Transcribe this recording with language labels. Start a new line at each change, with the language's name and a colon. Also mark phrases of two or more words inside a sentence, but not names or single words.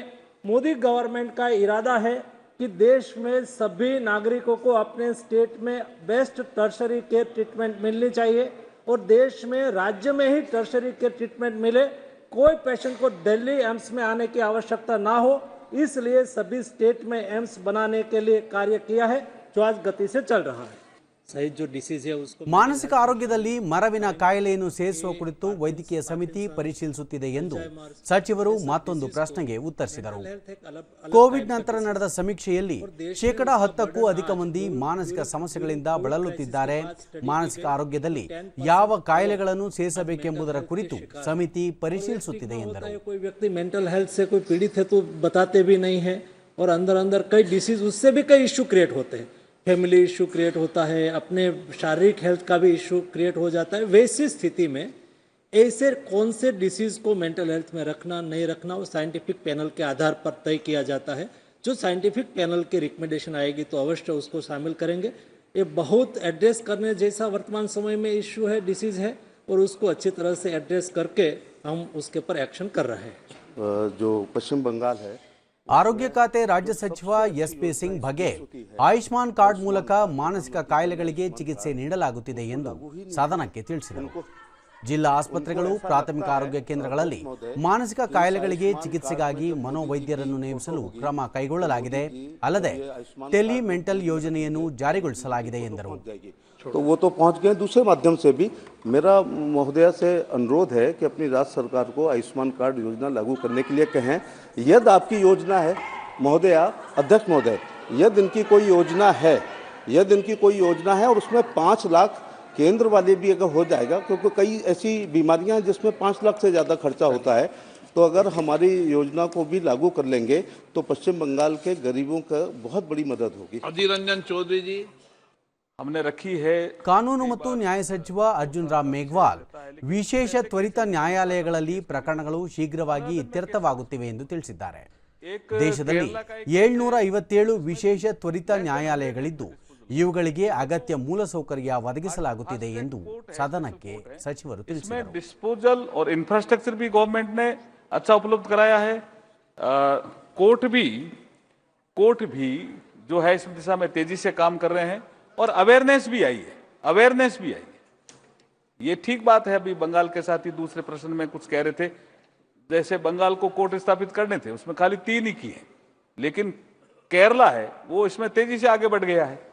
Hindi: मोदी गवर्नमेंट का इरादा है कि देश में सभी नागरिकों को अपने स्टेट में
English: best tertiary care treatment
Hindi: मिलनी चाहिए और देश में राज्य में ही
English: tertiary care treatment
Hindi: मिले. कोई पेशेंट को दिल्ली एम्स में आने की आवश्यकता ना हो, इसलिए सभी स्टेट में एम्स बनाने के लिए कार्य किया है, जो आज गति से चल रहा है. सही जो डिसीज है उसको
Kannada: ಮಾನಸಿಕ ಆರೋಗ್ಯದಲ್ಲಿ ಮರವಿನ ಕಾಯಿಲೆಯನ್ನು ಸೇರಿಸುವ ಕುರಿತು ವೈದ್ಯಕೀಯ ಸಮಿತಿ ಪರಿಶೀಲಿಸುತ್ತಿದೆ ಎಂದು ಸಚಿವರು ಮತ್ತೊಂದು ಪ್ರಶ್ನೆಗೆ ಉತ್ತರಿಸಿದರು. ಕೋವಿಡ್ ನಂತರ ನಡೆದ ಸಮೀಕ್ಷೆಯಲ್ಲಿ 10%ಕ್ಕೂ ಅಧಿಕ ಮಂದಿ ಮಾನಸಿಕ ಸಮಸ್ಯೆಗಳಿಂದ ಬಳಲುತ್ತಿದ್ದಾರೆ. ಮಾನಸಿಕ ಆರೋಗ್ಯದಲ್ಲಿ ಯಾವ ಕಾಯಿಲೆಗಳನ್ನು ಸೇರಿಸಬೇಕೆಂಬುದರ ಕುರಿತು ಸಮಿತಿ ಪರಿಶೀಲಿಸುತ್ತಿದೆ ಎಂದರು.
Hindi: कोई व्यक्ति
English: mental health
Hindi: से कोई पीड़ित है तो बताते भी नहीं है और अंदर अंदर कई डिसीज उससे भी कई
English: issue create
Hindi: होते हैं.
English: family issue create
Hindi: होता है, अपने शारीरिक
English: health का भी issue create
Hindi: हो जाता है. वैसी स्थिति में ऐसे कौन से डिसीज़ को
English: mental health
Hindi: में रखना नहीं रखना वो
English: scientific panel
Hindi: के आधार पर तय किया जाता है. जो
English: scientific panel
Hindi: की रिकमेंडेशन आएगी तो अवश्य उसको शामिल करेंगे. ये बहुत एड्रेस करने जैसा वर्तमान समय में इशू है, डिसीज़ है और उसको अच्छी तरह से एड्रेस करके हम उसके ऊपर एक्शन कर रहे हैं. जो पश्चिम बंगाल है,
Kannada: ಆರೋಗ್ಯ ಖಾತೆ ರಾಜ್ಯ ಸಚಿವ ಎಸ್.ಪಿ. ಸಿಂಗ್ ಬಘೇಲ್ ಆಯುಷ್ಮಾನ್ ಕಾರ್ಡ್ ಮೂಲಕ ಮಾನಸಿಕ ಕಾಯಿಲೆಗಳಿಗೆ ಚಿಕಿತ್ಸೆ ನೀಡಲಾಗುತ್ತಿದೆ ಎಂದು ಸದನಕ್ಕೆ ತಿಳಿಸಿದರು. ಜಿಲ್ಲಾ ಆಸ್ಪತ್ರೆಗಳು, ಪ್ರಾಥಮಿಕ ಆರೋಗ್ಯ ಕೇಂದ್ರಗಳಲ್ಲಿ ಮಾನಸಿಕ ಕಾಯಿಲೆಗಳಿಗೆ ಚಿಕಿತ್ಸೆಗಾಗಿ ಮನೋವೈದ್ಯರನ್ನು ನೇಮಿಸಲು ಕ್ರಮ ಕೈಗೊಳ್ಳಲಾಗಿದೆ. ಅಲ್ಲದೆ
English: tele mental
Kannada: ಯೋಜನೆಯನ್ನು ಜಾರಿಗೊಳಿಸಲಾಗಿದೆ ಎಂದರು.
Hindi: तो वो तो पहुंच गए. दूसरे माध्यम से भी मेरा महोदय से अनुरोध है कि अपनी राज्य सरकार को आयुष्मान कार्ड योजना लागू करने के लिए कहें. यदि आपकी योजना है महोदय, अध्यक्ष महोदय, यदि इनकी कोई योजना है और उसमें 5 लाख केंद्र वाले भी अगर हो जाएगा, क्योंकि कई ऐसी बीमारियां हैं जिसमें 5 लाख से ज़्यादा खर्चा होता है, तो अगर हमारी योजना को भी लागू कर लेंगे तो पश्चिम बंगाल के गरीबों का बहुत बड़ी मदद होगी. अधीर रंजन चौधरी जी हमने रखी है.
Kannada: ಕಾನೂನು ಮತ್ತು ನ್ಯಾಯ ಸಚಿವ ಅರ್ಜುನ್ ರಾಮ್ ಮೇಘವಾಲ್ ವಿಶೇಷ ತ್ವರಿತ ನ್ಯಾಯಾಲಯಗಳಲ್ಲಿ ಪ್ರಕರಣಗಳು ಶೀಘ್ರವಾಗಿ ಇತ್ಯರ್ಥವಾಗುತ್ತಿವೆ ಎಂದು ತಿಳಿಸಿದ್ದಾರೆ. ದೇಶದಲ್ಲಿ 757 ವಿಶೇಷ ತ್ವರಿತ ನ್ಯಾಯಾಲಯಗಳಿದ್ದು ಇವುಗಳಿಗೆ ಅಗತ್ಯ ಮೂಲಸೌಕರ್ಯ ಒದಗಿಸಲಾಗುತ್ತಿದೆ ಎಂದು ಸದನಕ್ಕೆ ಸಚಿವರು ತಿಳಿಸಿದರು.
Hindi: डिस्पोजल और इंफ्रास्ट्रक्चर भी गवर्नमेंट ने अच्छा उपलब्ध कराया है. कोर्ट भी जो है इस दिशा में तेजी से काम कर रहे हैं और अवेयरनेस भी आई है. ये ठीक बात है. अभी बंगाल के साथ ही दूसरे प्रश्न में कुछ कह रहे थे, जैसे बंगाल को कोर्ट स्थापित करने थे उसमें खाली 3 ही किए, लेकिन केरला है वो इसमें तेजी से आगे बढ़ गया है.